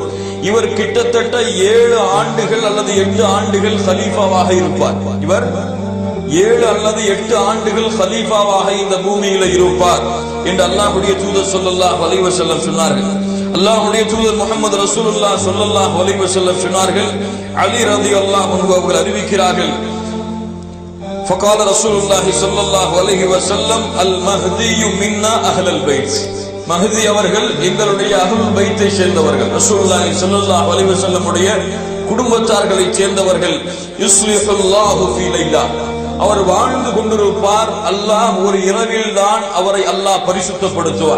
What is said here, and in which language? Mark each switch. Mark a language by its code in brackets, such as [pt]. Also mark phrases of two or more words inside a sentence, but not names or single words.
[ta] இவர் கிட்டத்தட்ட 7 ஆண்டுகள் அல்லது 8 ஆண்டுகள் கலீஃபாவாக இருப்பார். இவர் 7 அல்லது 8 ஆண்டுகள் கலீஃபாவாக இந்த பூமியில இருப்பார் என்று அல்லாஹ்வுடைய தூதர் [ar] صلى الله عليه وسلم [ta] சொன்னார்கள். அல்லாஹ்வுடைய தூதர் முஹம்மது [ar] رسول الله صلى الله عليه وسلم [ta] சொன்னார்கள், அலி [ar] رضي الله عنه [ta] அவர்கள் அறிவிக்கிறார்கள், [ar] فقال رسول الله صلى الله عليه وسلم المهدي منا اهل البيت, [ta] மஹதி அவர்கள் எங்களுடைய [ar] أهل البيت [ta] சேர்ந்தவர்கள், [ar] رسول الله صلى الله عليه وسلم [ta] உடைய குடும்பத்தார்களை சேர்ந்தவர்கள். [ar] يصلحه الله في ليلة, [ta] அவர் வாழ்ந்து கொண்டிருப்பார், அல்லாஹ் ஒரு இரவில் தான் அவரை அல்லாஹ் பரிசுத்தப்படுத்துவார்.